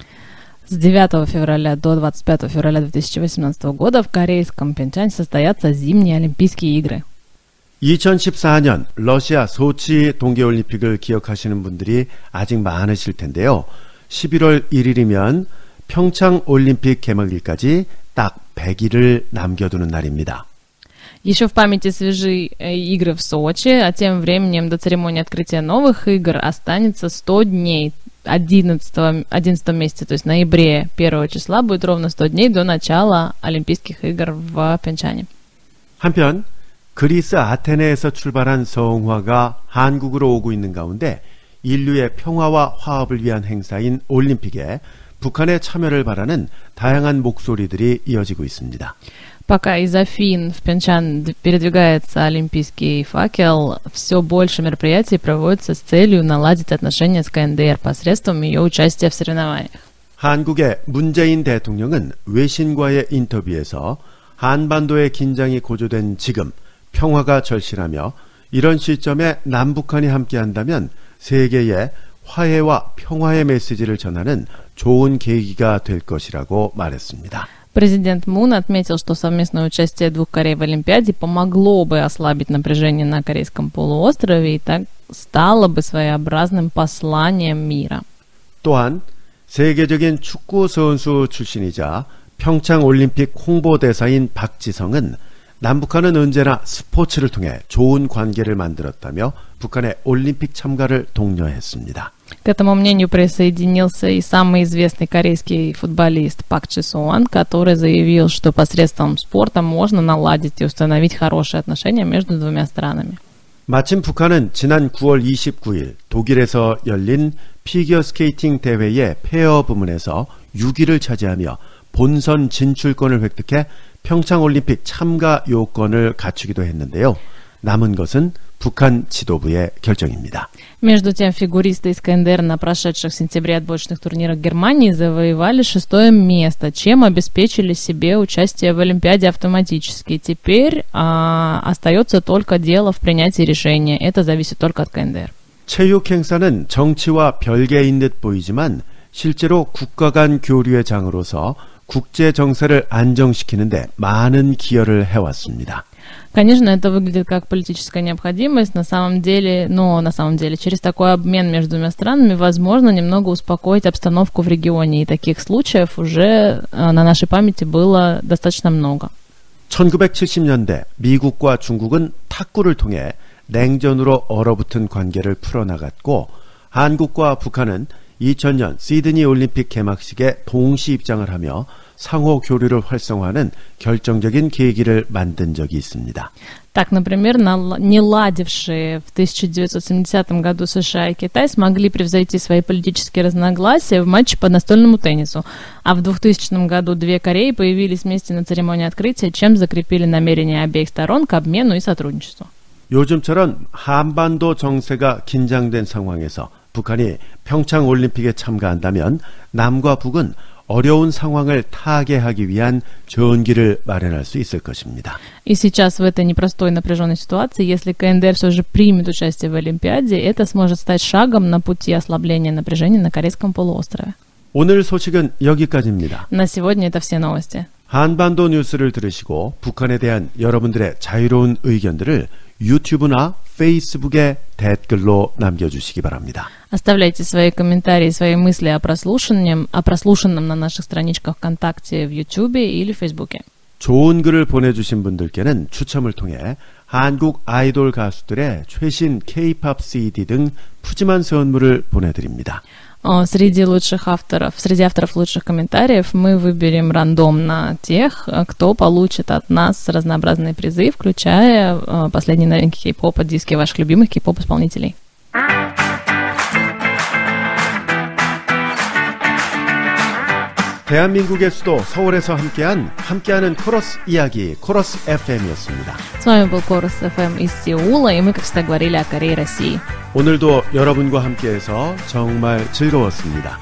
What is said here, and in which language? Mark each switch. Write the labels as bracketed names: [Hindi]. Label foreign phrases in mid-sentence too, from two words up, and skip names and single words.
[Russian] С 9 февраля до 25 февраля 2018 года в корейском Пхенчане состоятся зимние Олимпийские игры. [Korean] 2014년 러시아 소치 동계올림픽을 기억하시는 분들이 아직 많으실 텐데요. 11월 1일이면 평창올림픽 개막일까지 딱 100일을 남겨두는 날입니다. [Russian] Еще в памяти свежи игры в Сочи, а тем временем до церемонии открытия новых игр останется 100 дней. 11 месяце, то есть в ноябре 1 числа будет ровно 100 дней до начала Олимпийских игр в Пхенчане. [Korean] 한편 그리스 아테네에서 출발한 성화가 한국으로 오고 있는 가운데 인류의 평화와 화합을 위한 행사인 올림픽에 북한의 참여를 바라는 다양한 목소리들이 이어지고 있습니다. [Russian] Пока из Афин в Пхенчан передвигается олимпийский факел, все больше мероприятий проводится с целью наладить отношения с КНДР посредством ее участия в соревнованиях. [Korean] 한국의 문재인 대통령은 외신과의 인터뷰에서 한반도의 긴장이 고조된 지금 평화가 절실하며 이런 시점에 남북한이 함께한다면 세계에 화해와 평화의 메시지를 전하는 좋은 계기가 될 것이라고 말했습니다. [Russian] Президент Мун отметил, что совместное участие двух Корей в Олимпиаде помогло бы ослабить напряжение на Корейском полуострове и так стало бы своеобразным посланием мира. [Korean] 또한 세계적인 축구 선수 출신이자 평창올림픽 홍보대사인 박지성은 남북한은 언제나 스포츠를 통해 좋은 관계를 만들었다며 북한의 올림픽 참가를 독려했습니다. [Russian] К этому мнению присоединился и самый известный корейский футболист Пак Чи Суан, который заявил, что посредством спорта можно наладить и установить хорошие отношения между двумя странами. [Korean] 마침 북한은 지난 9월 29일 독일에서 열린 피겨스케이팅 대회의 페어 부문에서 6위를 차지하며 본선 진출권을 획득해 평창올림픽 참가 요건을 갖추기도 했는데요. 남은 것은 북한 지도부의 결정입니다. [Russian] Между тем, фигуристы из КНДР на прошедших в сентябре отборочных турнирах Германии завоевали 6-е место, чем обеспечили себе участие в Олимпиаде автоматически. Теперь остается только дело в принятии решения. Это зависит только от КНДР. [Korean] 체육 행사는 정치와 별개인 듯 보이지만 실제로 국가 간 교류의 장으로서 국제 정세를 안정시키는데 많은 기여를 해왔습니다. [Russian] Конечно, это выглядит как политическая необходимость, на самом деле, через такой обмен между двумя странами возможно немного успокоить обстановку в регионе, и таких случаев уже на нашей памяти было достаточно много. [Korean] 1970년대 미국과 중국은 탁구를 통해 냉전으로 얼어붙은 관계를 풀어나갔고 한국과 북한은 2000년 시드니 올림픽 개막식에 동시 입장을 하며 상호 교류를 활성화하는 결정적인 계기를 만든 적이 있습니다. [Russian] Так, например, не ладившие в 1970 году США и Китай смогли превзойти свои политические разногласия в матче по настольному теннису, а в 2000 году две Кореи появились вместе на церемонии открытия, чем закрепили намерения обеих сторон к обмену и сотрудничеству. [Korean] 요즘처럼 한반도 정세가 긴장된 상황에서 북한이 평창 올림픽에 참가한다면 남과 북은 어려운 상황을 타개하기 위한 전기를 마련할 수 있을 것입니다. [Russian] И сейчас в этой непростой напряженной ситуации, если КНДР все же примет участие в Олимпиаде, это сможет стать шагом на пути ослабления напряжения на Корейском полуострове. [Korean] 오늘 소식은 여기까지입니다. [Russian] На сегодня это все новости. [Korean] 한반도 뉴스를 들으시고 북한에 대한 여러분들의 자유로운 의견들을 유튜브나 페이스북에 댓글로 남겨주시기 바랍니다. [Russian] Оставляйте свои комментарии, свои мысли о прослушанном на наших страничках ВКонтакте, в Ютубе или в Фейсбуке. [Korean] 좋은 글을 보내주신 분들께는 추첨을 통해 한국 아이돌 가수들의 최신 K-POP CD 등 푸짐한 선물을 보내드립니다. [Russian] Среди авторов лучших комментариев мы выберем рандомно тех, кто получит от нас разнообразные призы, включая последние новинки кей-попа, диски ваших любимых кей-поп-исполнителей. [Korean] 대한민국의 수도 서울에서 함께하는 코러스 이야기, 코러스 FM이었습니다. [Russian] С вами был Корус FM из Сеула, и мы, как всегда, говорили о Корее и России. [Korean] 오늘도 여러분과 함께해서 정말 즐거웠습니다.